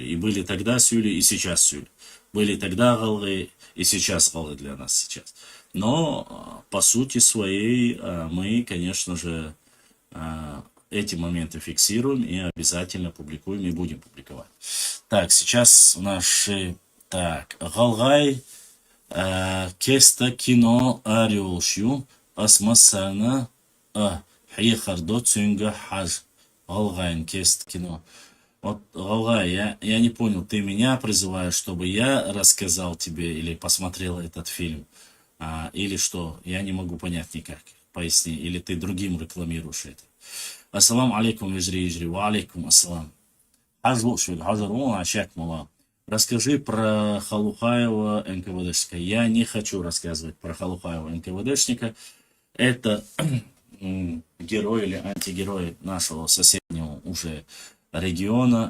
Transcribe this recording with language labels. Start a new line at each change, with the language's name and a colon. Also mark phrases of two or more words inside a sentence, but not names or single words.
Russian: И были тогда сюли, и сейчас сюли. Были тогда галлы, и сейчас галлы для нас сейчас. Но по сути своей мы, конечно же, эти моменты фиксируем и обязательно публикуем и будем публиковать. Так, сейчас наши... Так,
Ingush: Галгай Кеста кино Ариолшю Асмасана Хиехардо Цюнга Хаж. Галгай Кест кино.
Russian: Вот, Галгай, я не понял, ты меня призываешь, чтобы я рассказал тебе или посмотрел этот фильм, или что? Я не могу понять никак. Поясни, или ты другим рекламируешь это.
Arabic: السلام عليكم, ижри, وعليكم السلام.
Russian: Расскажи про Халухаева НКВДшника. Я не хочу рассказывать про Халухаева НКВДшника. Это герой или антигерой нашего соседнего уже региона.